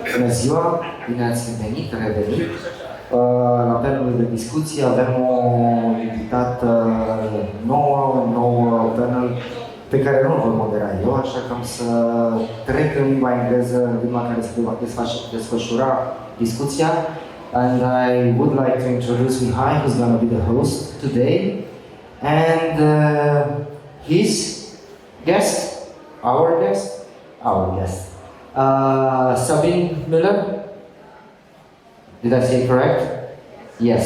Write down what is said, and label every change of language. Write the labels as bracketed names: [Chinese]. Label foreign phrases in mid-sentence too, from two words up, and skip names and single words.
[Romanian] ziua, bine ați venit, revenit. La panelul de discuție avem o invitată nouă, un nou panel pe care nu îl voi modera eu, așa că am să trec în limba engleză, limba care se va desfășura discuția. [English] And I would like to introduce Mihai, who's going to be the host today, and his guest, our guest, Sabine Muller. Did I say it correct? Yes.